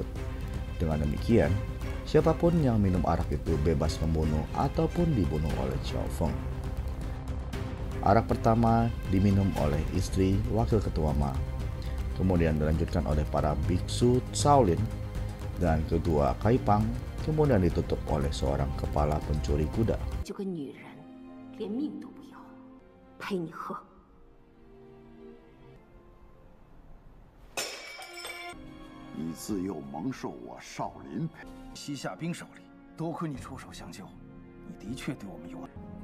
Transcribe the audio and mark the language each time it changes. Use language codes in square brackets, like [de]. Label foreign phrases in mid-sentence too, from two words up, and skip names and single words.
[id] Dengan demikian, siapapun yang minum arak itu bebas membunuh ataupun dibunuh oleh Xiao Feng. Arak pertama diminum oleh istri wakil ketua Ma, kemudian dilanjutkan oleh para biksu Shaolin, dan kedua Kai Pang, kemudian ditutup oleh seorang kepala pencuri kuda. [zh] 就个女人，连命都不要，陪你喝。你自幼蒙受我少林培，西夏兵手里，多亏你出手相救，你的确对我们有恩。